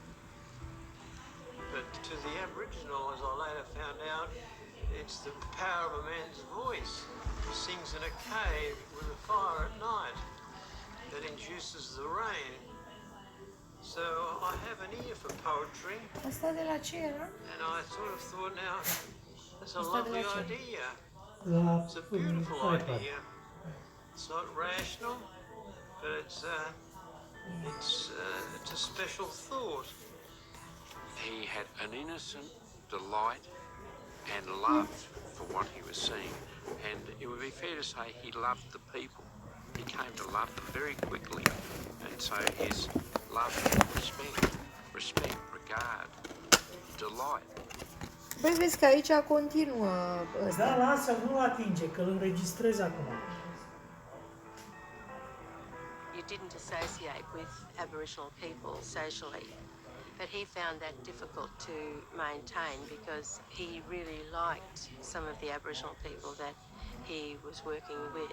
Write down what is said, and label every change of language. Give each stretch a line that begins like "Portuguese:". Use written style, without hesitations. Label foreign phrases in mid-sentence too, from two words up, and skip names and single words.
English: But to the Aboriginal, as I later found out, it's the power of a man's voice. He sings in a cave with a fire at night that induces the rain. So I have an ear for poetry.
Romanian: Asta de la ce era?
English: And I sort of thought, now, that's a lovely idea. It's a beautiful idea. It's not rational, but it's a special thought. He had an innocent delight and love for what he was seeing, and it would be fair to say he loved the people. He came to love them very quickly, and so his love, respect, regard, delight.
Romanian: Băi, vezi că aici continuă ăsta. Da, lasă, nu atinge, că îl înregistrez acum.
English: You didn't associate with Aboriginal people socially, but he found that difficult to maintain because he really liked some of the Aboriginal people that he was working with.